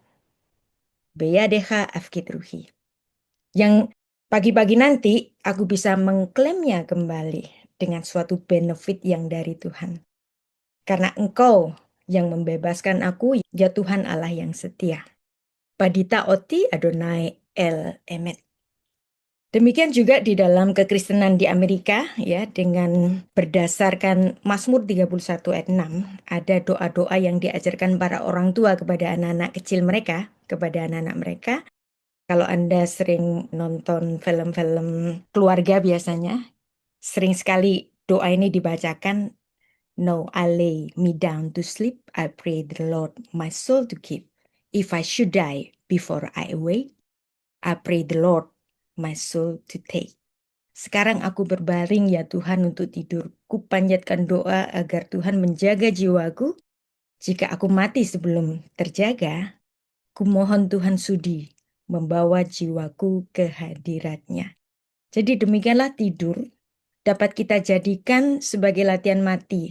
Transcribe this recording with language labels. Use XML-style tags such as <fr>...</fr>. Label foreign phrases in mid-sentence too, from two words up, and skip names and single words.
<he>בידך אפקיד רוחי.</he> <id>Yang pagi-pagi nanti aku bisa mengklaimnya kembali dengan suatu benefit yang dari Tuhan. Karena Engkau yang membebaskan aku, ya Tuhan Allah yang setia.</id> <he>פדיתה אותי אדוני אל אמת.</he> <id>Demikian juga di dalam kekristenan di Amerika, ya, dengan berdasarkan Mazmur 31 ayat 6, ada doa-doa yang diajarkan para orang tua kepada anak-anak kecil mereka, kepada anak-anak mereka. Kalau Anda sering nonton film-film keluarga biasanya, sering sekali doa ini dibacakan.</id> <en>No, I lay me down to sleep. I pray the Lord my soul to keep. If I should die before I awake, I pray the Lord my soul to take.</en> <id>Sekarang aku berbaring ya Tuhan untuk tidur. Kupanjatkan doa agar Tuhan menjaga jiwaku. Jika aku mati sebelum terjaga, kumohon Tuhan sudi membawa jiwaku ke hadiratnya. Jadi demikianlah tidur dapat kita jadikan sebagai latihan mati.</id>